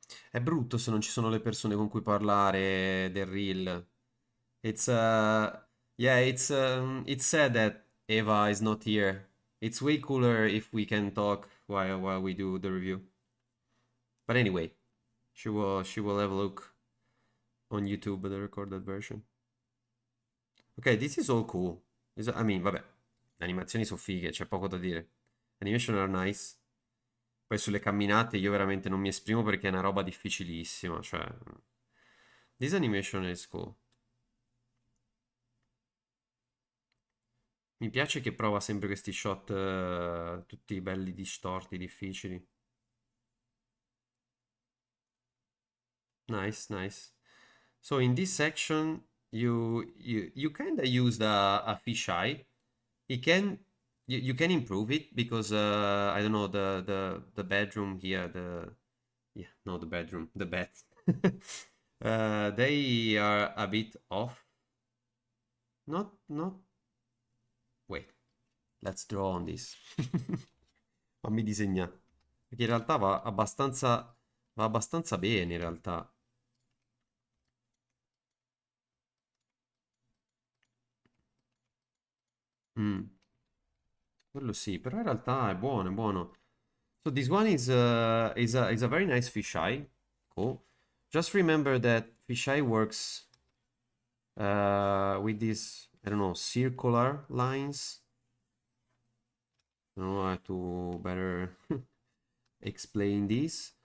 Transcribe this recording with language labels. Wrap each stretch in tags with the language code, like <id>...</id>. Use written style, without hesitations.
<it>È brutto se non ci sono le persone con cui parlare del reel.</it> <en>It's yeah, it's sad that Eva is not here. It's way cooler if we can talk while we do the review. But anyway, she will have a look on YouTube, the recorded version. Ok, this is all cool. I mean,</en> <it>vabbè, le animazioni sono fighe, c'è poco da dire.</it> <en>Animation are nice.</en> <it>Poi sulle camminate io veramente non mi esprimo perché è una roba difficilissima, cioè.</it> <en>This animation is cool.</en> <it>Mi piace che prova sempre questi shot tutti belli distorti, difficili.</it> <en>Nice. So in this section you kind of used a fisheye. You can improve it because I don't know the bedroom here, the bedroom, the bed. They are a bit off. Not wait. Let's draw on this.</en> <it>Fammi disegnare. Perché in realtà va abbastanza bene in realtà. Quello sì, però in realtà è buono.</it> <en>So this one is a very nice fisheye. Cool. Just remember that fisheye works with these, I don't know, circular lines. I don't know how to better explain this.</en>